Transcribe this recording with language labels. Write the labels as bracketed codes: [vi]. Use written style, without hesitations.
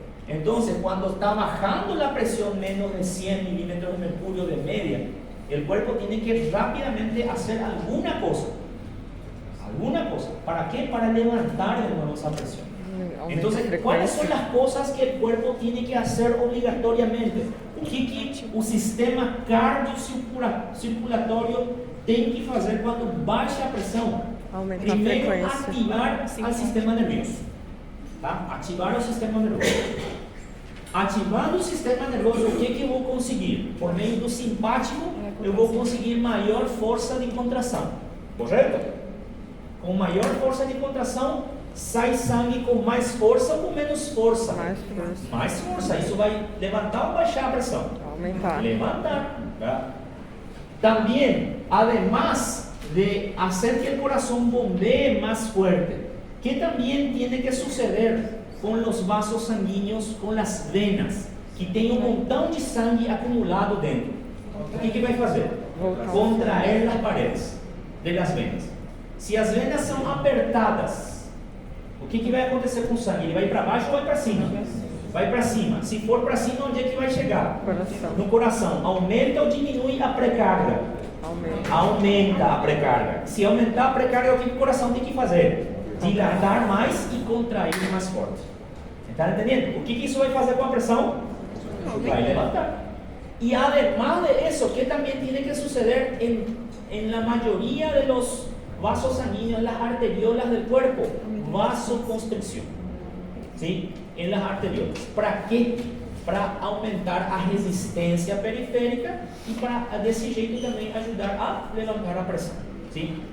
[es] Entonces, cuando está bajando la presión menos de 100 milímetros de mercurio de media, el cuerpo tiene que rápidamente hacer alguna cosa. ¿Para qué? Para levantar de nuevo esa presión. Entonces, ¿cuáles son las cosas que el cuerpo tiene que hacer obligatoriamente? [pt] O que o sistema cardiocirculatório tem que fazer quando baixa a pressão? Primeiro, ativar o sistema nervioso. Tá? Ativar o sistema nervoso. Ativando o sistema nervoso, o que eu vou conseguir? Por meio do simpático, eu vou conseguir maior força de contração. Correto? Com maior força de contração, sai sangue com mais força ou com menos força? Mais força. Isso vai levantar ou baixar a pressão? Aumentar. [es] Levantar. ¿Verdad? También, además de hacer que el corazón bombee más fuerte, ¿qué también tiene que suceder con los vasos sanguíneos, con las venas, que [pt] tem um montão de sangue acumulado dentro? O que vai fazer? [es] Contraer las paredes de las venas. [pt] Se as venas são apertadas, o que vai acontecer com o sangue? Ele vai para baixo ou vai para cima? Vai para cima. Se for para cima, onde é que vai chegar? Coração. No coração. Aumenta ou diminui a precarga? Aumenta a precarga. Se aumentar a precarga, o que o coração tem que fazer? Dilatar mais e contrair mais forte. Você está entendendo? O que isso vai fazer com a pressão? Vai levantar. [es] Y además de eso, ¿qué también tiene que suceder en la mayoría de los vasos sanguíneos, en las arteriolas del cuerpo? Vasoconstricción, ¿sí? En las arteriolas. ¿Para qué? Para aumentar [pt] a resistência periférica [es] y para, [pt] desse jeito, [es] también ayudar a levantar a presión, ¿sí?